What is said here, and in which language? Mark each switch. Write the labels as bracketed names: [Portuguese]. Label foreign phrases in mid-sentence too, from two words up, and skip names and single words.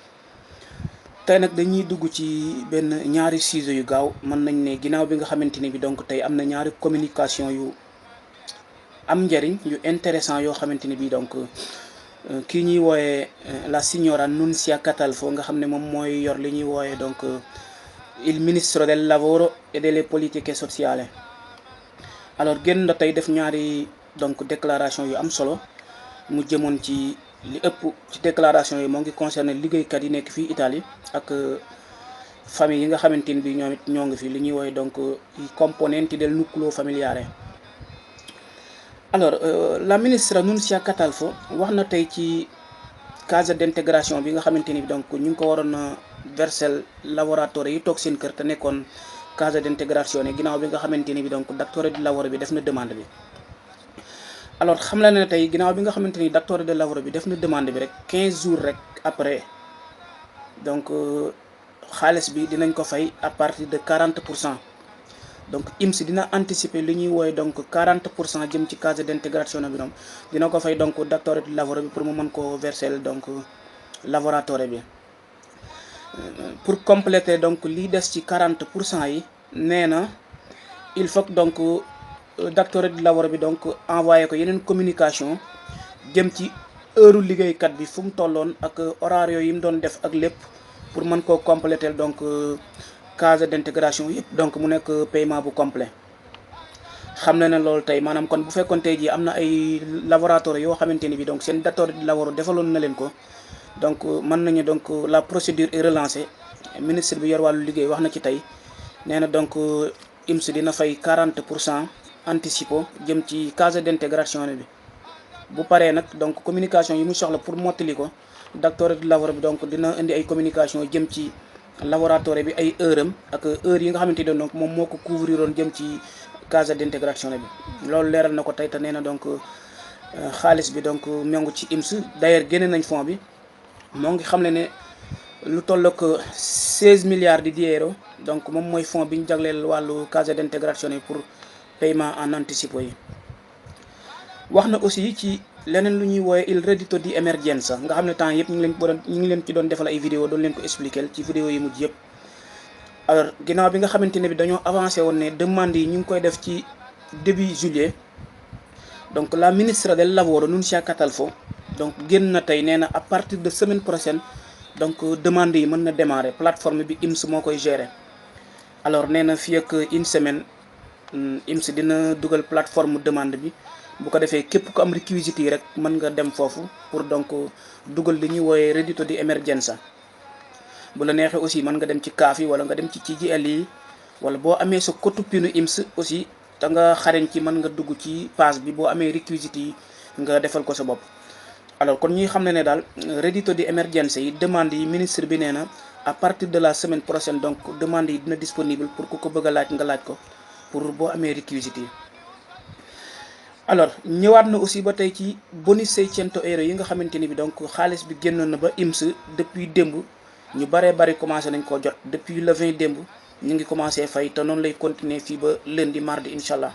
[Wolof] tey nag dañuy dugg ci benn ñaari sujet yu gaaw mën nañ ne ginnaaw bi nga xamante ne bi donc tey am na ñaari communication yu am njëriñ yu intéressant yoo xamante ne bi donc kii ñuy wooyee la signora Nunzia Catalfo nga xam ne moom mooy yor li ñuy wooyee donc [Italian] il ministro del lavoro e delle politiche sociali. [Wolof] Alors génn na tey def ñaari donc déclaration yu am solo mu jëmoon ci li ëpp ci déclaration yi moo ngi concerné liggéeykat yi nekk fii Italie ak famille yi nga xamante ni bi ñoom it ñoo ngi fi li ñuy wooye donc [Italian] i componenti del nucleo familiare. [Wolof] Alors [Italian] la ministra [Wolof] Nunzia Catalfo wax na tey ci [French] case d'intégration [Wolof] bi nga xamante ni bi donc ñu ngi ko waroon a verser lavoratori yi toog seen kër te nekkoon [French] case d'intégration [Wolof] ne ginnaaw bi nga xamante ni bi donc [Italian] datore di lavoro [Wolof] bi def na demande bi. Alors xam la ne tey ginnaaw bi nga xamante ni [Italian] datore di lavoro [Wolof] bi def na demande bi rek 15 jours rek après donc xaalis bi dinañ ko fay [French] à partir de [Wolof] 40%. donc INPS dina anticiper li ñuy wooye donc 40% jëm ci [French] case d'intégration [Wolof] bi donc dina ko fay donc [Italian] datore di lavoro [Wolof] bi pour mu mën ko verser donc lavoratore bi. [French] Pour compléter [Wolof] donc lii des ci 40% yi nee na [French] il faut que donc [Italian] datore di lavoro [Wolof] bi donc envoyé ko yeneen communication jëm ci heure liggéeykat bi fu mu tolloon ak horaire yooyu yi mu doon def ak lépp pour mën koo compléter donc [French] case d'intégration [Wolof] yëpp donc mu nekk paiement bu complet. xam na ne loolu tey maanaam kon bu fekkoon tey jii am na ay laboratoire yoo xamante ni bi donc seen [Italian] datore di lavoro [Wolof] defaloon na leen ko donc mën nañu donc [French] la procédure est relancée. [Wolof] Ministre bi yor wàllu liggéey wax na ci tey nee na donc INPS dina fay 40% anticipo jëm ci [French] case d'intégration [Wolof] bi bu paree nag donc communication yi mu soxla pour mottali ko [Italian] datore di lavoro [Wolof] bi donc dina indi ay communication jëm ci laboratoire bi ay heure am ak heure yi nga xamante ne donc moom moo ko couvriroon jëm ci [French] case d'intégration [Wolof] bi loolu leeral na ko tey te nee na donc xaalis bi donc ñoo ngi ci INPS d'ailleurs génne nañ fond bi moo ngi xam ne lu toll ak 16 milliards di euro donc moom mooy fonds bi ñu jagleel wàllu [French] case d'intégration [Wolof] yi [French] pour paiement en [Wolof] anticipo yi. wax na aussi ci leneen lu ñuy wooye [Italian] il reddito di emergenza [Wolof] nga xam ne temps yëpp ñu ngi leen ci doon defal ay vidéo doon leen ko expliquer ci vidéo yi mujj yëpp. alors ginnaaw bi nga xamante ne bi dañoo avancé woon ne demande yi ñu ngi koy def ci début juillet donc [Italian] la ministra del lavoro [Wolof] Nunzia Catalfo donc génn na tey nee na [French] à partir de semaine prochaine [Wolof] donc demande yi mën na démarrer plateforme bi INPS moo koy gérer. alors nee na fii ak [French] une semaine [Wolof] INPS dina dugal plateforme demande bi bu ko defee képp ku am réquisites yi rek mën nga dem foofu pour donc dugal li ñuy wooyee [Italian] reddito di emergenza. [Wolof] bu la neexee aussi mën nga dem ci CAF yi wala nga dem ci CGIL yi wala boo amee sa cotupinu INPS aussi te nga xarañ ci mën nga dugg ci page bi boo amee réquisites yi nga defal ko sa bopp. alors kon ñuy xam ne daal [Italian] reddito di emergenza [Wolof] yi demande yi ministre bi nee na [French] à partir de la semaine prochaine [Wolof] donc demande yi dina disponible pour ku ko bëgg a laaj nga laaj ko pour boo amee réquisites yi. alors ñëwaat na aussi ba tey ci bonus 600 euro yi nga xamante ni bi donc xaalis bi génnoon na ba INPS depuis démb ñu baree bari commencé nañ koo jot [French] depuis le [Wolof] 20 démb ñu ngi commencé fay te noonu lay continuer fii ba [French] lundi mardi [Arabic] incha allah.